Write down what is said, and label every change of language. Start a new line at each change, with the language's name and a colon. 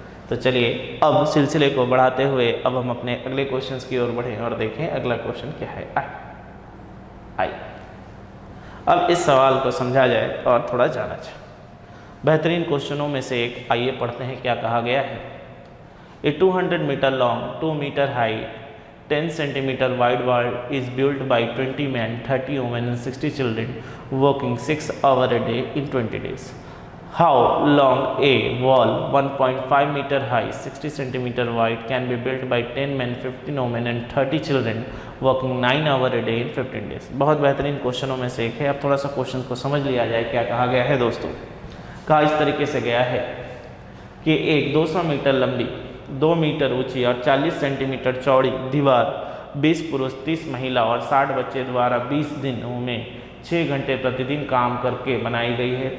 Hindi: तो चलिए अब सिलसिले को बढ़ाते हुए अब हम अपने अगले क्वेश्चंस की ओर बढ़ें और देखें अगला क्वेश्चन क्या है। आइए अब इस सवाल को समझा जाए और थोड़ा जाना जाए। बेहतरीन क्वेश्चनों में से एक आइए पढ़ते हैं क्या कहा गया है।
English: A 200 metre long 2 metre high 10 centimeter wide wall is built by 20 men, 30 women and 60 children working 6 hours a day in 20 days. How long a wall 1.5 metre high 60 centimetre wide can be built by 10 men 15 women and 30 children working 9 hours a day in 15 days।
Hindi: बहुत बेहतरीन क्वेश्चनों में से एक है। अब थोड़ा सा question को समझ लिया जाए क्या कहा गया है दोस्तों। कहा इस तरीके से गया है कि एक 200 मीटर लंबी 2 मीटर ऊंची और 40 सेंटीमीटर चौड़ी दीवार 20 पुरुष 30 महिला और 60 बच्चे द्वारा 20 दिनों में 6 घंटे प्रतिदिन काम करके बनाई गई है।